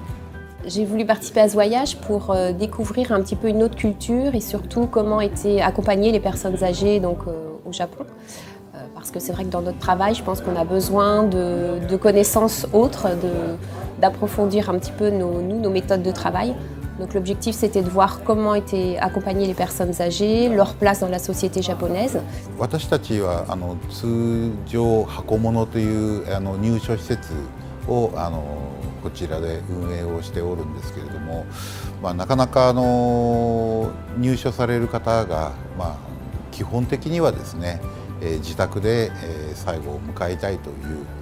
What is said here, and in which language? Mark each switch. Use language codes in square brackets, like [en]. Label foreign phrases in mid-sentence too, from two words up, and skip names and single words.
[fr] J'ai voulu participer à ce voyage pour découvrir un petit peu une autre culture et surtout comment étaient accompagnées les personnes âgées au Japon. Parce que c'est vrai que dans notre travail, je pense qu'on a besoin de connaissances autres, d'approfondir un petit peu nos méthodes de travail. Donc l'objectif, c'était de voir comment étaient accompagnées les personnes âgées, leur place dans la société japonaise. [ja] 私たちは通常箱物という入所施設をこちらで運営をしておるんですけれども、なかなか入所される方が、基本的にはですね、自宅で最後を迎えたいという。